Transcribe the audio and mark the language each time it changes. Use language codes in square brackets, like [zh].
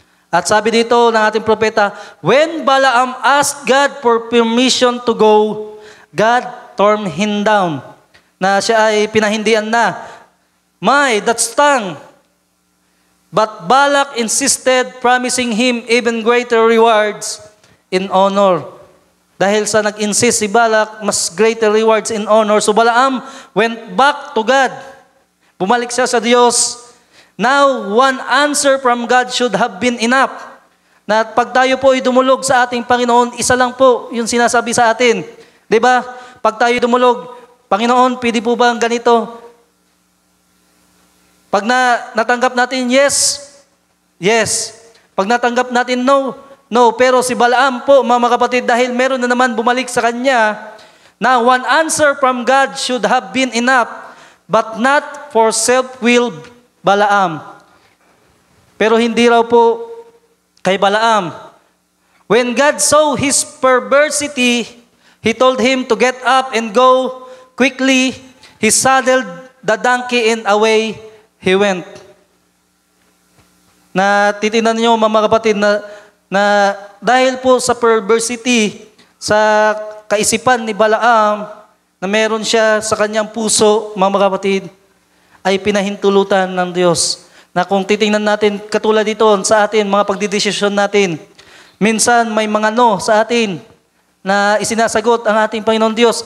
[tl] At sabi dito ng ating propeta, [en] when Balaam asked God for permission to go, God turned him down. [tl] Na siya ay pinahindian na. That's tongue. [en] But Balak insisted, promising him even greater rewards in honor. [tl] Dahil sa nag-insist si Balak, mas [en] greater rewards in honor. So Balaam went back to God. [tl] Bumalik siya sa Diyos. [en] Now, one answer from God should have been enough. [tl] Na pag tayo po ay dumulog sa ating Panginoon, isa lang po yung sinasabi sa atin. Diba? Pag tayo dumulog, Panginoon, pwede po ba ang ganito? Pag natanggap natin, yes. Yes. Pag natanggap natin, no. No. Pero si Balaam po, mga kapatid, dahil meron na naman bumalik sa kanya, na [en] one answer from God should have been enough, but not for self-willed Balaam. [tl] Pero hindi raw po kay Balaam. [en] When God saw his perversity, He told him to get up and go quickly. He saddled the donkey and away he went. [tl] Na titinan niyo, mga kapatid, na dahil po sa perversity, sa kaisipan ni Balaam, na meron siya sa kanyang puso, mga kapatid, ay pinahintulutan ng Diyos. Na kung titingnan natin, katulad dito sa atin, mga pagdidesisyon natin, minsan may mga no sa atin na isinasagot ang ating Panginoon Diyos.